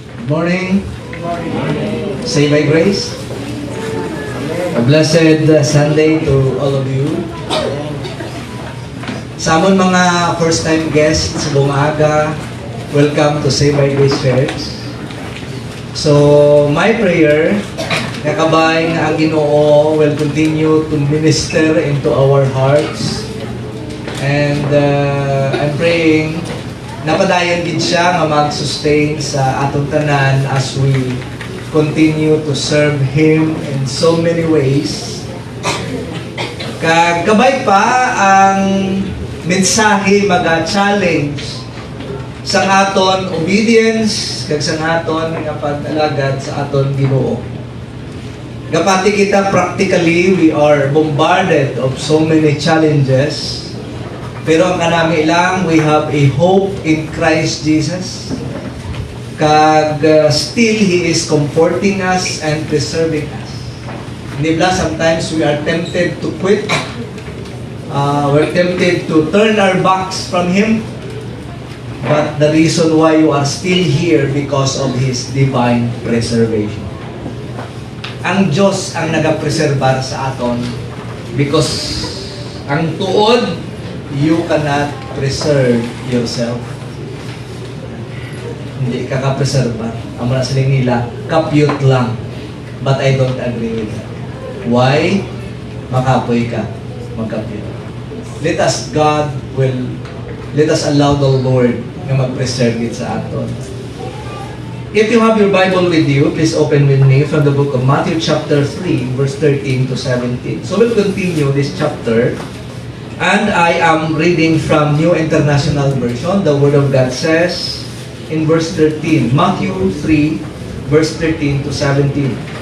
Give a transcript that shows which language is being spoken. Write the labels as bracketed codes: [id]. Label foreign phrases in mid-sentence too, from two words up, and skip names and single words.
[en] Morning. Say by grace. A blessed Sunday to all of you. [hil] Sa amon mga [en] first time guests [hil] sa buong aga, [en] welcome to Say by Grace Church. So, my prayer, [hil] nakabay nga ang Ginoo [en] will continue to minister into our hearts. And I'm praying [hil] napadayon gid siya nga mag-sustain sa atong tanan [en] as we continue to serve Him in so many ways. [hil] Kagabay pa ang mensahe maga-challenge sa aton obedience kag sa aton nga pag-alagad sa aton Ginoo. Gapati kita [en] practically we are bombarded of so many challenges. [hil] Pero ang kanami lang, [en] we have a hope in Christ Jesus. Kag still He is comforting us and preserving us. [tl] Hindi ba, [en] sometimes we are tempted to quit. We're tempted to turn our backs from Him. But the reason why you are still here because of His divine preservation. [hil] Ang Diyos ang nagapreserbar sa aton because ang tuod [en] you cannot preserve yourself. [hil] Hindi ka ka-preserbar. Ang mga siling nila, kapyut lang. [en] But I don't agree with that. Why? [hil] Makapoy ka. Magkapyut. [en] Let us allow the Lord [hil] na mag-preserve it sa aton. [en] If you have your Bible with you, please open with me from the book of Matthew chapter 3, verse 13 to 17. So we'll continue this chapter. And I am reading from New International Version. The Word of God says in verse 13, Matthew 3, verse 13 to 17.